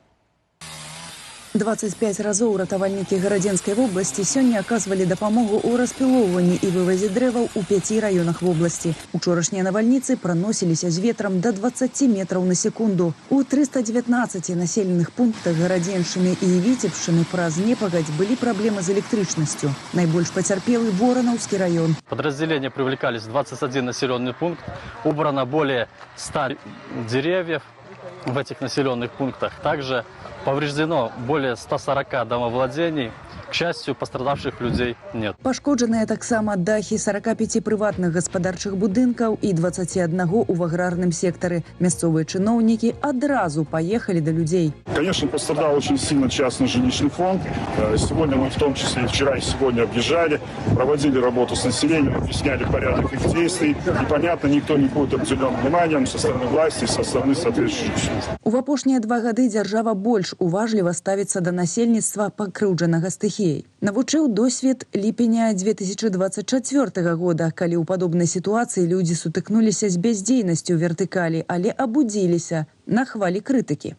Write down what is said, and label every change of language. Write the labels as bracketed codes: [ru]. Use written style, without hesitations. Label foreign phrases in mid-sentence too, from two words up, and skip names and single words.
[be] 25 разоў ратавальнікі Гарадзенскай вобласці сёння аказвалі дапамогу ў распілоўванні і вывазе дрэваў у 5 раёнах вобласці. Учорашнія навальніцы праносіліся з ветрам да 20 метраў на секунду. У 319 населеных пунктах Гарадзеншчыны і Віцебшчыны праз непагадзь былі праблемы з электрычнасцю. Найбольш пацярпелы Воранаўскі раён. [ru] Подразделения привлекались в 21 населенный пункт. Убрано более 100 деревьев в этих населенных пунктах. Также повреждено более 140 домовладений. К счастью, пострадавших людей нет. [be] Пашкоджаныя таксама дахі 45 прыватных гаспадарчых будынкаў і 21 у аграрным сектары. Мясцовыя чыноўнікі адразу [ru] поехали до людей. Конечно, пострадал очень сильно частный жилищный фонд. Сегодня мы в том числе вчера и сегодня объезжали, проводили работу с населением, объясняли порядок их действий. И понятно, никто не будет обделен вниманием со стороны власти, со стороны соответствующих служб. [be] У апошнія 2 гады дзяржава больш уважліва ставіцца да насельніцтва пакрыўджанага стыхіяй. Навучыў досвед ліпеня 2024 года, калі ў падобнай сітуацыі людзі сутыкнуліся з бяздзейнасцю вертыкалі, але абудзіліся на хвалі крытыкі.